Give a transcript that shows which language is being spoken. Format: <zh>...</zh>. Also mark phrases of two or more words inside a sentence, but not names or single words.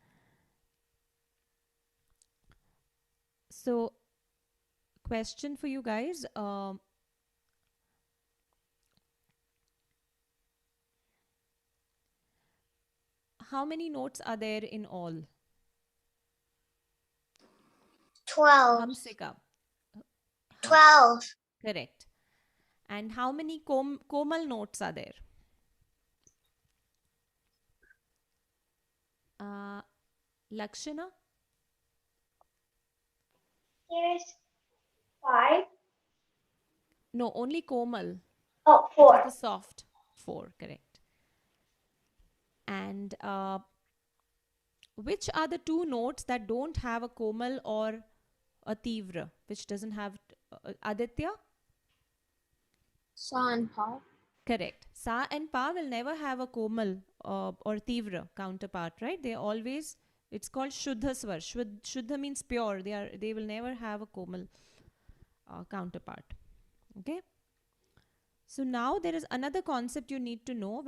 <en>So, question for you guys. How many notes are there in all? 12. Hum se ka. 12. Correct. And how many komal notes are there? Lakshana? Here's 5. No, only komal. Oh, It is 4. the soft. 4, correct. And which are the 2 notes that don't have a komal or a tivra, which doesn't have Aditya? Sa and Pa. Correct. Sa and Pa will never have a komal or tivra counterpart, right? They always, it's called</en> <hi>शुद्ध स्वर.</hi> <en>Shuddha means pure. They will never have a komal counterpart. Okay. So now there is another concept you need to know.</en>